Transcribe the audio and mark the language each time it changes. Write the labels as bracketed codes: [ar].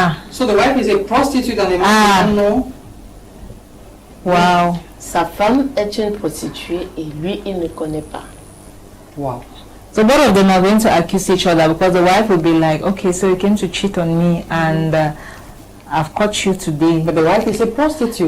[en] So the wife is a prostitute and the man doesn't know. Wow. [fr] Sa femme est une prostituée et lui, il ne connaît pas. Wow. [en] So both of them are going to accuse each other, because the wife will be like, okay, so you came to cheat on me, and I've caught you today. But the wife is a prostitute.